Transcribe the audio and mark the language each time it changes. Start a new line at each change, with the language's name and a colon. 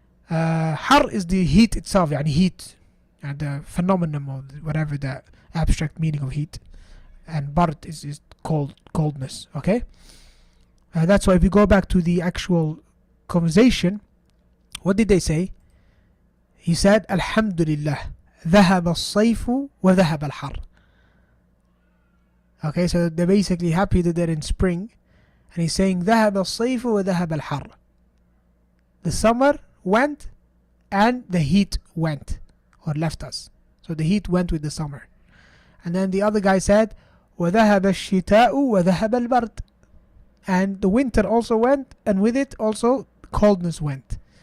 English: Har is the heat itself, يعني heat, and the phenomenon or whatever the abstract meaning of heat. And bard is coldness. Okay? That's why if we go back to the actual conversation, what did they say? He said,
Arabic: Alhamdulillah, ذهب الصيف وذهب الحر.
English: Okay, so they're basically happy that they're in spring. And he's saying,
Arabic: ذهب الصيف وذهب الحر.
English: The summer went and the heat went, or left us. So the heat went with the summer. And then the other guy said,
Arabic: وذهب الشتاء وذهب البرد.
English: And the winter also went, and with it also coldness went.